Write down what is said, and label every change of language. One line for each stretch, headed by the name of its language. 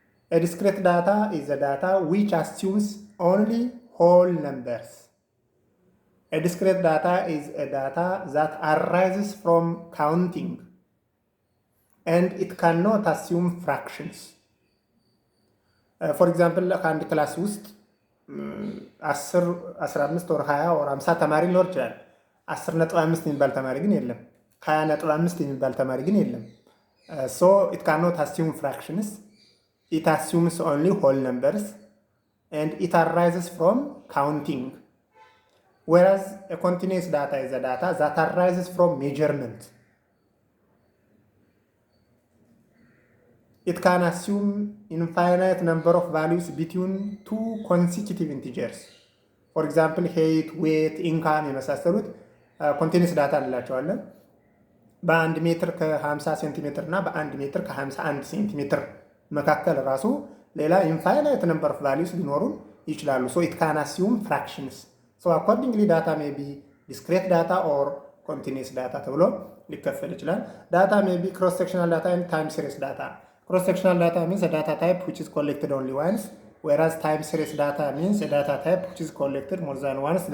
English: A discrete data is a data which assumes only whole numbers. A discrete data is a data that arises from counting, and it cannot assume fractions.
Amharic: For example, ከአንድ ክላስ ውስጥ 10፣ 15 or 20 or 50 ተማሪ ሊኖር ይችላል። 10.5 የሚባል ተማሪ ግን የለም። 20.5 የሚባል ተማሪ ግን የለም።
English: So it cannot assume fractions. It assumes only whole numbers, and it arises from counting. Whereas a continuous data is a data that arises from measurement. It can assume infinite number of values between two consecutive integers. For example, height, weight, income
Amharic: የመሳሰሉት ኮንቲኒስ ዳታ እንላቸዋለን። በ1 ሜትር ከ50 ሴንቲሜትር እና በ1 ሜትር ከ51 ሴንቲሜትር መካከል ራሱ
English: ሌላ ኢንፋይናይት ነምበር ኦፍ ቫሊዩስ
Amharic: ሊኖሩን ይችላሉ።
English: ሶ ኢት ካን አሲዩም ፍራክሽንስ። ሶ አኮርዲንግሊ ዳታ ሜይ ቢ ዲስክሬት ዳታ ኦር ኮንቲኒስ ዳታ
Amharic: ተብሎ ሊከፈል ይችላል።
English: ዳታ ሜይ ቢ ክሮስ ሴክሽናል ዳታ ኤንድ ታይም ሲሪስ ዳታ። ክሮስ ሴክሽናል ዳታ ሚንስ ዳታ ታይፕ which is collected only once, whereas time series data means a data type which is collected more than once.